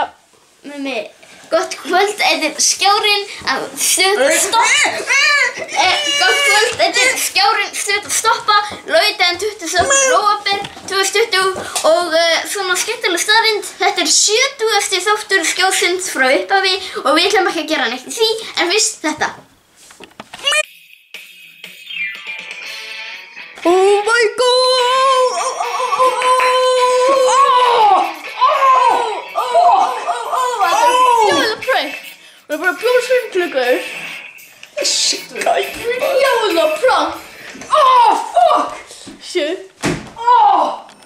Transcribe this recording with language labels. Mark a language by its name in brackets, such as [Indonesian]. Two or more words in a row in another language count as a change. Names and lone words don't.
[Icelandic] Mummi, gott kvöld, þetta er Skjárinn að Stoppa. Gott kvöld, þetta er Skjárinn að Stoppa, laugardaginn 27. nóvember 2020 og svona skemmtileg staðreynd. Þetta er 70. þáttur Skjársins frá upphafi og við ætlum ekki að gera neitt í því, en fyrst þetta. [English] Oh my god! [Icelandic] Jóla prank! Við erum bara að bjóða svindlugur. Shit, jóla prank! [English] Oh, fuck! Shit. Oh!